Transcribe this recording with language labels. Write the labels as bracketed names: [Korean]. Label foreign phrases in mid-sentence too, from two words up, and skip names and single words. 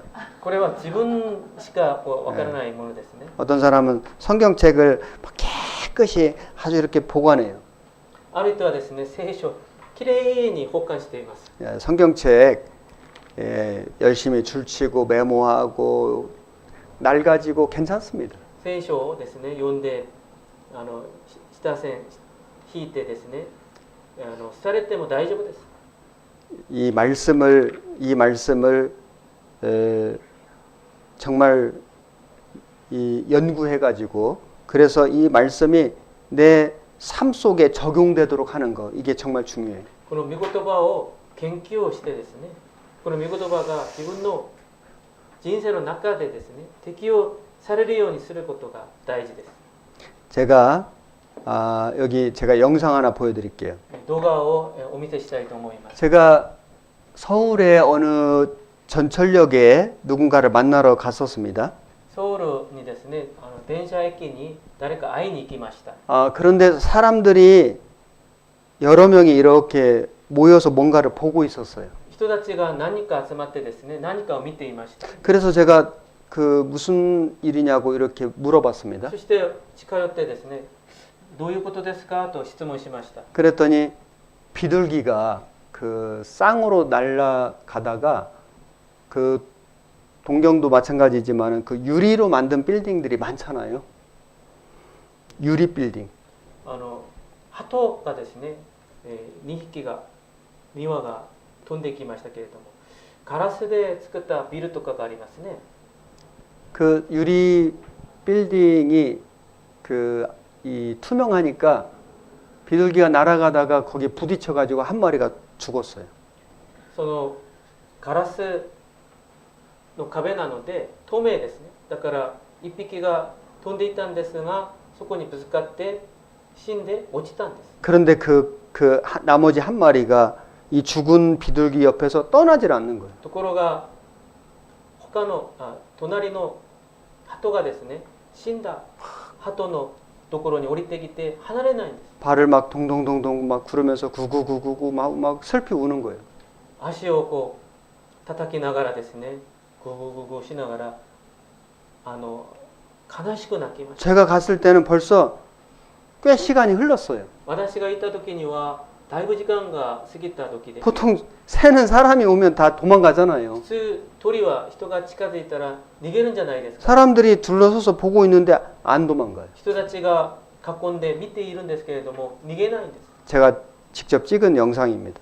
[Japanese] これは自分しかわからないものですね。 [Korean] 어떤 사람은 성경책을 깨끗이 아주 이렇게 보관해요. [Japanese] ある人はですね、聖書きれいに保管しています。 [Korean] 야, 성경책 열심히 줄치고 메모하고 낡아지고 괜찮습니다. [Japanese] 聖書をですね、読んで下線引いてですね、されても大丈夫です。 [Korean] 이 말씀을 정말 이 연구해 가지고 그래서 이 말씀이 내 삶 속에 적용되도록 하는 거 이게 정말 중요해요. [Japanese] この御言葉を研究をしてですね、この御言葉が自分の人生の中でですね、適用されるようにすることが大事です。 [Korean] 제가 여기 제가 영상 하나 보여드릴게요. [Japanese] 動画をお見せしたいと思います。 [Korean] 제가 서울의 어느 전철역에 누군가를 만나러 갔었습니다. [Japanese] ソウルにですね、電車駅に誰か会いに行きました。 [Korean] 그런데 사람들이 여러 명이 이렇게 모여서 뭔가를 보고 있었어요. [Japanese] 人たちが何か集まってですね、何かを見ていました。 [Korean] 그래서 제가 그 무슨 일이냐고 이렇게 물어봤습니다. [Japanese] そして近寄ってですね、どういうことですかと質問しました。 [Korean] 그랬더니 비둘기가 그 쌍으로 날아가다가 그 동경도 마찬가지지만 그 유리로 만든 빌딩들이 많잖아요. 유리 빌딩. [Japanese] 鳩がですね、2匹が庭が飛んできましたけれども、ガラスで作ったビルとかがありますね。 [Korean] 그 유리 빌딩이 그 이 투명하니까 비둘기가 날아가다가 거기에 부딪혀가지고 한 마리가 죽었어요. [Japanese] そのガラスの壁なので透明ですね。だから1匹が飛んでいたんですが、そこにぶつかって死んで落ちたんです。 [Korean] 그런데 나머지 한 마리가 이 죽은 비둘기 옆에서 떠나질 않는 거예요. [Japanese] ところが他の隣の鳩がですね、死んだ鳩のところに降りてきて離れないんです。 [Korean] 발을 막 동동동동 막 구르면서 구구구구구 막 슬피 우는 거예요. [Japanese] 足をこう叩きながらですね、ググググしながら悲しく泣きました。 [Korean] 제가 갔을 때는 벌써 꽤 시간이 흘렀어요. [Japanese] 私がいた時にはだいぶ時間が過ぎた時で、 [Korean] 보통 새는 사람이 오면 다 도망가잖아요. [Japanese] 普通鳥は人が近づいたら逃げるんじゃないですか。 [Korean] 사람들이 둘러서서 보고 있는데 안 도망가요. [Japanese] 人たちが囲んで見ているんですけれども逃げないんです。 [Korean] 제가 직접 찍은 영상입니다.